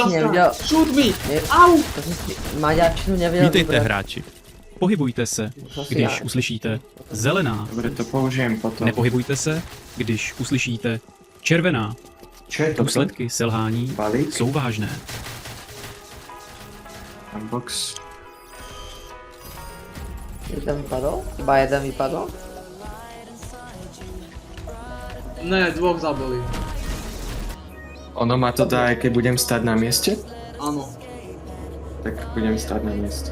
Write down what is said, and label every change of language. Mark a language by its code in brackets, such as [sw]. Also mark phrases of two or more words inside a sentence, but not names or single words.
[cs] Nic neviděl. [en] bastard! Shoot me! [sk] Nie. Au! To si maďarčinu nevedel [cs] Vítejte, [sk] dobre. [cs] hráči. Pohybujte se, [sk] Zase [cs] když [sk] já. [cs] uslyšíte zelená. [sk] Dobre, to použijem potom. [cs] Nepohybujte se, když uslyšíte červená. [sk] Čo je to? [cs] Důsledky selhání [sk] Balík? [cs] jsou vážné. [sk] Unbox. Jeden vypadol? Iba jeden vypadol? Ne, dvoch zabili. Ono ma to dá, aj keď budem stať na mieste? Áno. Tak budem stať na mieste.